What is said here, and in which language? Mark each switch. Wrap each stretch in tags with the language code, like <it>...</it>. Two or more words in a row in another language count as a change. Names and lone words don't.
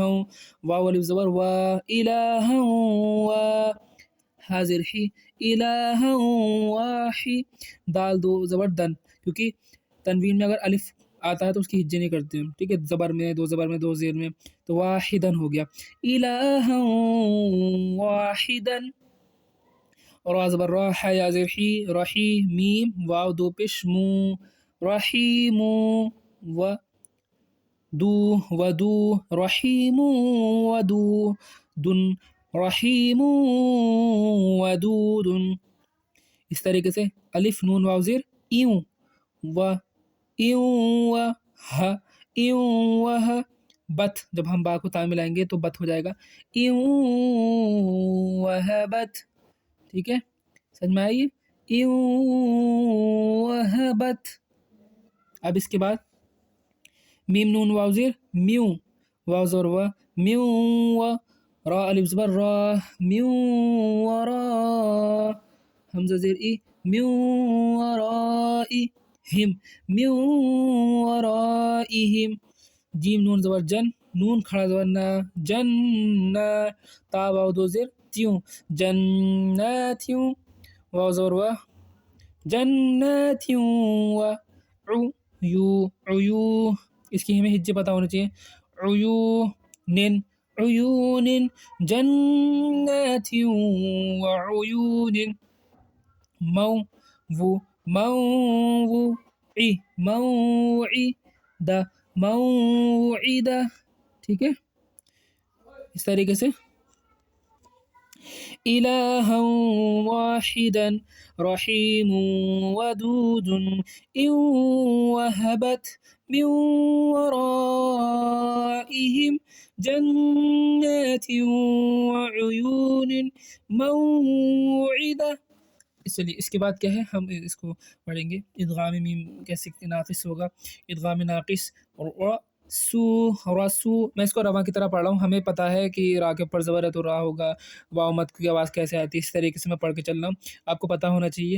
<ur>واو الف زبر وا، الہ وا، ہا زیر حی، الہ واحی، دال دو زبر دن، کیونکہ تنوین میں اگر الف آتا ہے تو اس کی ہجے نہیں کرتے ہم، ٹھیک ہے، زبر میں دو زیر میں، تو واحدن ہو گیا،</ur> <ar>الہ واحدن،</ar> <ur>اور زبر راح یا زیر حی، رحی، میم، واو دو پیش مو، رحیم، و دو، ودو، رحیم ودو دن،</ur> <ar>رحیم ودود،</ar> <ur>اس طریقے سے الف نون واو زیر ایوں، و ایوں، و ہ، ایوں و ہ، بت، جب ہم با کو تا ملائیں گے تو بت ہو جائے گا، ایوں و ہ بت، ٹھیک ہے، سمجھ میں آئیے، ایوں و ہ بت۔ اب اس کے بعد میم نون واو زیر میو، واو زبر و، میو و، را الف زبر را، میو و را، حمزہ زیر ای، میو و رائی، ہم، میو و رائہم، جیم نون زبر جن، نون کھڑا زبر نا، جن، تا واو دو زیر تیوں، جناتیوں، واو زبر و، جناتیوں و، عیو، عیو، اس کی ہمیں ہجے پتہ ہونا چاہیے،</ur> <ar>عیونن، عیونن، جنات جنات وعيون موعدہ.</ar> <ur>ٹھیک ہے، اس طریقے سے</ur> <ar>إلها واحدا رحيم ودود إن وهبت من ورائهم جنات وعيون موعدة.</ar> <ur>چلیے اس کے بعد کیا ہے، ہم اس کو پڑھیں گے. ادغام میم کیسے ناقص ہوگا، ادغام ناقص رسو. میں اس کو رواں کی طرح پڑھ رہا ہوں، ہمیں پتہ ہے کہ را کے اوپر زبر ہے تو را ہوگا، واو مد کی آواز کیسے آتی ہے، اس طریقے سے میں پڑھ کے چل رہا ہوں، آپ کو پتہ ہونا چاہیے.</ur>